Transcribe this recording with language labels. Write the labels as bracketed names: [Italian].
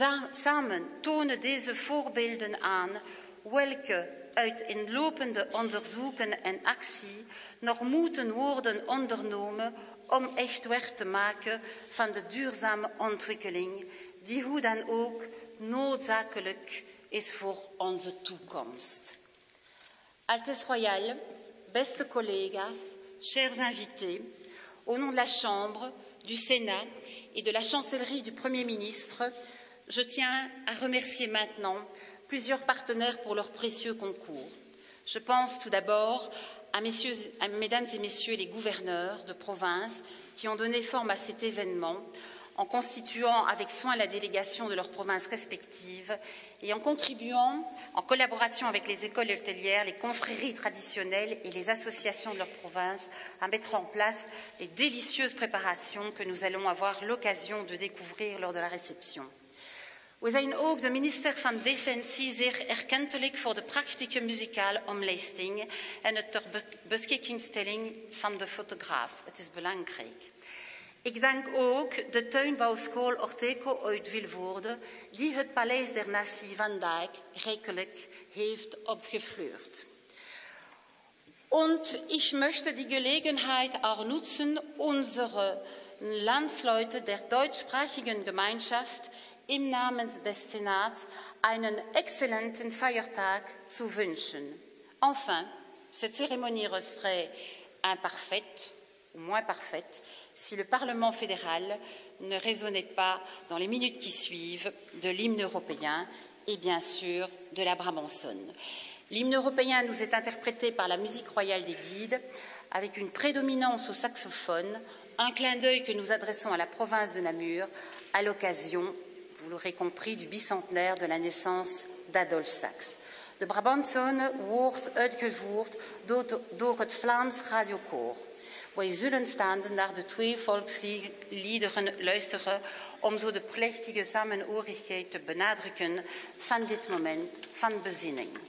[Dutch] Samen tonen deze voorbeelden aan welke uiteenlopende onderzoeken en actie nog moeten worden ondernomen om echt werk te maken van de duurzame ontwikkeling, die hoe dan ook noodzakelijk is voor onze toekomst. [French] Altesse Royale, [Dutch] beste collega's, [French] chers invités, au nom de la Chambre, du Sénat et de la chancellerie du Premier ministre, je tiens à remercier maintenant plusieurs partenaires pour leur précieux concours. Je pense tout d'abord à mesdames et messieurs les gouverneurs de province qui ont donné forme à cet événement en constituant avec soin la délégation de leurs provinces respectives et en contribuant, en collaboration avec les écoles hôtelières, les confréries traditionnelles et les associations de leur province, à mettre en place les délicieuses préparations que nous allons avoir l'occasion de découvrir lors de la réception. [Dutch] We zijn ook de minister van Defensie zeer erkentelijk voor de prachtige muzikale omlijsting en het ter beschikkingstelling van de fotograaf. Het is belangrijk. Ik dank ook de tuinbouwschool Orteco uit Vilvoorde, die het Paleis der Natie vandaag rijkelijk heeft opgefleurd. [German] Und ich möchte die Gelegenheit auch nutzen, unsere Landsleute der deutschsprachigen Gemeinschaft im Namen des Senats einen exzellenten Feiertag zu wünschen. [French] Enfin, cette cérémonie resterait imparfaite, ou moins parfaite, si le Parlement fédéral ne résonnait pas dans les minutes qui suivent de l'hymne européen et bien sûr de la Brabançonne. L'hymne européen nous est interprété par la musique royale des guides avec une prédominance au saxophone, un clin d'œil que nous adressons à la province de Namur à l'occasion, vous l'aurez compris, du bicentenaire de la naissance d'Adolphe Sax. [Dutch] De Brabançonne wordt uitgevoerd door het Vlaams Radiokoor. Wij zullen staande naar de twee volksliederen luisteren om zo de plechtige samenhorigheid te benadrukken van dit moment van bezinning.